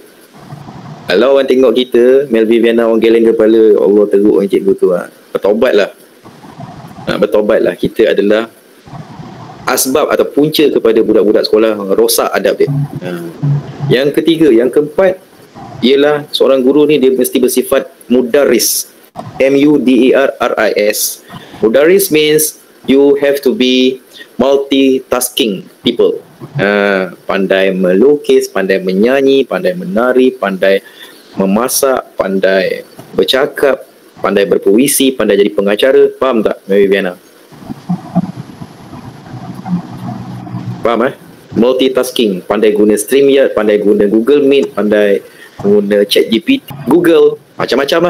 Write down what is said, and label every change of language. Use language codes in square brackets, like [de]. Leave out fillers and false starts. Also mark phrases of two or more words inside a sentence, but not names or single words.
[ms] Kalau orang tengok kita, Mel Viviana orang geleng kepala, [ar] ya Allah [ms] teruk orang cikgu tu, bertobatlah. Bertobatlah, kita adalah asbab atau punca kepada budak-budak sekolah rosak adab dia. Yang ketiga, yang keempat ialah seorang guru ni dia mesti bersifat mudaris. M-U-D-E-R-R-I-S. [en] Mudaris means you have to be multitasking people. [ms] Pandai melukis, pandai menyanyi, pandai menari, pandai memasak, pandai bercakap, pandai berpuisi, pandai jadi pengacara. Faham tak, Mary Viana? Faham multitasking, pandai guna StreamYard, pandai guna Google Meet, pandai guna ChatGPT, Google, macam-macam lah.